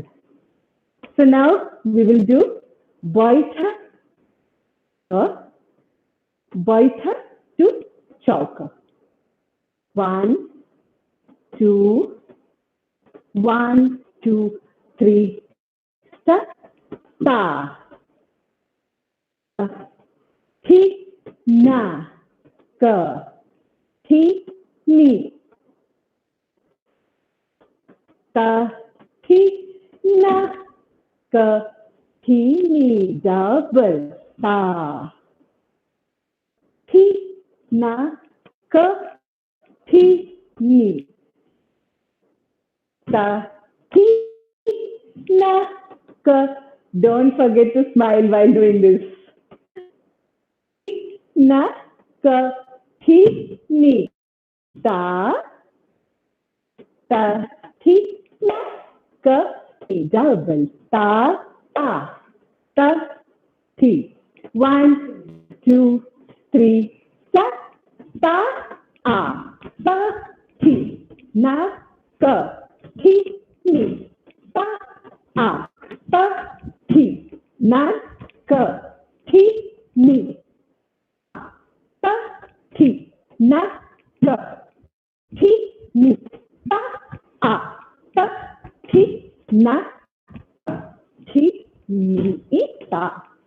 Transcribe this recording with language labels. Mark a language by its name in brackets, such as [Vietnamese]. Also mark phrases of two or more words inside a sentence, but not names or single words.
[English] So now we will do baitha to chauka. 1, 2, 1, 2, 3, start, ta, thi, na, ka, thi, ni, ta, thi, na, ka, thi, ni, double, ta, thi, na, ka, thi, ni, ta, thi, na, ka. Don't forget to smile while doing this. Na, ka, thi, ni, ta, thi, na, ka, ni, double, ta, thi. 1, 2, 3, start, ta, thi, na, ka, thi, ni, ta, thi, na, ka, thi, ni, ta, thi, na, ka, thi, ni, ta, thi, na, thi, ni, ta.